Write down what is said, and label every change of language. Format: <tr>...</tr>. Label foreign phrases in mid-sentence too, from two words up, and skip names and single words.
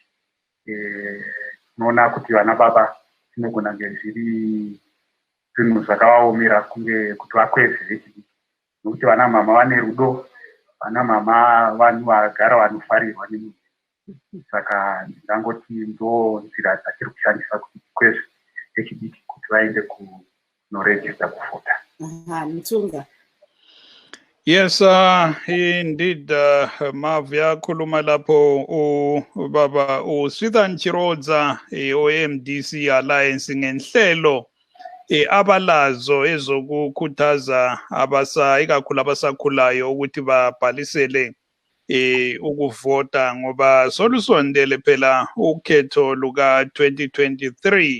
<sn>Tinoona kuti vana baba zvinogona kunge zviri zvinhu zvakavaomera kunge kuti vakwezve vechidiki, nokuti vana mama vane rudo, vana mama vanhu vagara vanofarirwa nemunhu. Saka ndangoti ndo nzira dzatiri kushandisa kuti tikwezve vechidiki kuti vaende kunoregister kuvhota. Mutunga.</sn> <en>Yes, indeed,</en> <nd>Mavya khuluma lapho ubaba uSwithan Chirodza oMDC Alliance ngenhlelo abalazo ezokukhuthaza ikakhulu abasakhulayo ukuthi babhalisele ukuvota, ngoba solusondele phela ukhetho luka 2023.</nd>